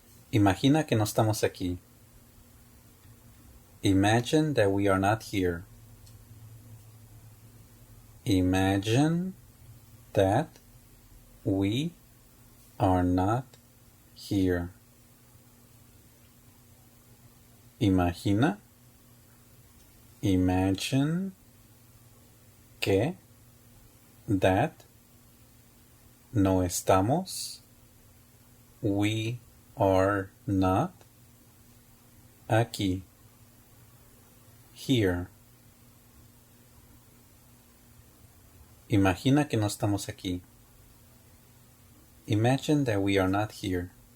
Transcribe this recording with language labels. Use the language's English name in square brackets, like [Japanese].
[Spanish] Imagina que no estamos aquí. [English] Imagine that we are not here. Imagine that we are not here. [Spanish] Imagina. [English] Imagine [Spanish] que [English] that [Spanish] no estamos. [English] We are not [Spanish] aquí. [English] Here. [Spanish] Imagina que no estamos aquí. [English] Imagine that we are not here.